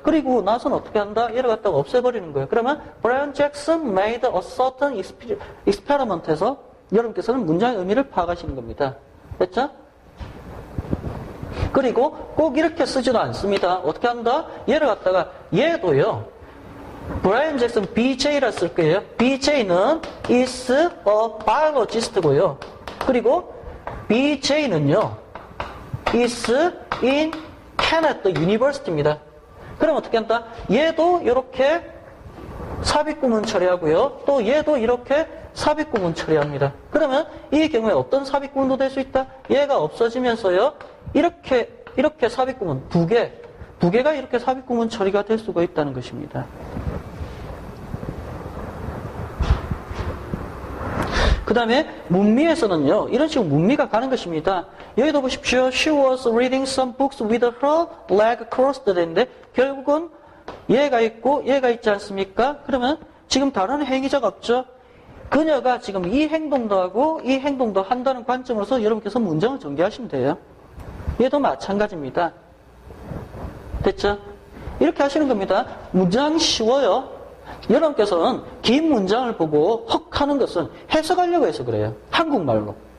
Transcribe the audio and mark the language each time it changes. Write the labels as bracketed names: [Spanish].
[Korean] 그리고 나서는 어떻게 한다? 얘를 갖다가 없애버리는 거예요. 그러면 [English] Brian Jackson made a certain experiment [Korean] 에서 여러분께서는 문장의 의미를 파악하시는 겁니다. 됐죠? 그리고 꼭 이렇게 쓰지도 않습니다. 어떻게 한다? 얘를 갖다가 얘도요. Brian Jackson BJ라 쓸 거예요. [English] BJ는 is a biologist고요. [Korean] 그리고 BJ는요. [English] is in Kenneth University입니다. [Korean] 그럼 어떻게 한다? 얘도 이렇게 삽입구문 처리하고요. 또 얘도 이렇게 삽입구문 처리합니다. 그러면 이 경우에 어떤 삽입구문도 될 수 있다? 얘가 없어지면서요. 이렇게 삽입구문 두 개가 이렇게 삽입구문 처리가 될 수가 있다는 것입니다. 그 다음에 문미에서는요, 이런 식으로 문미가 가는 것입니다. 여기도 보십시오. [English] She was reading some books with her leg crossed [Korean] 되는데, 결국은 얘가 있고 얘가 있지 않습니까? 그러면 지금 다른 행위자가 없죠? 그녀가 지금 이 행동도 하고 이 행동도 한다는 관점으로서 여러분께서 문장을 전개하시면 돼요. 얘도 마찬가지입니다. 됐죠? 이렇게 하시는 겁니다. 문장 쉬워요. 여러분께서는 긴 문장을 보고 헉 하는 것은 해석하려고 해서 그래요. 한국말로.